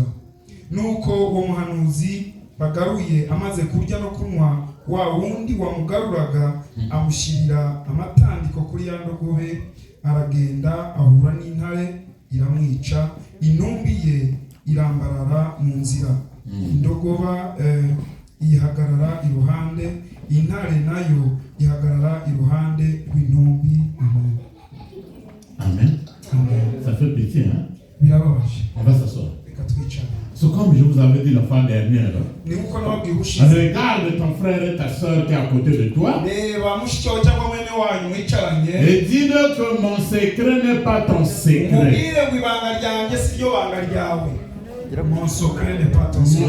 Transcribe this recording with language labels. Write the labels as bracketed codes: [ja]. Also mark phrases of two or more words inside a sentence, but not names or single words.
[rw] Nuko uwo muhanuzi bagaruye amaze kurya no kunywa, wa wundi wamugaruraga amushyirira amatandiko kuri ya ndogobe, aragenda ahura n'intare iramwica, intumbi ye irambarara mu nzira. Indogoba ihagarara iruhande, intare nayo ihagarara iruhande rw'intumbi. Amen. Amen. Amen. [fr] Ça fait pitié, hein? [rw] Birababaje. [fr] On va s'asseoir. [rw] Reka twicare. [fr] So, comme je vous avais dit la fois dernière, dernière. Regarde ton frère et ta soeur qui est à côté de toi. Et dis-leur que mon secret n'est pas ton secret. Mon secret n'est pas ton secret.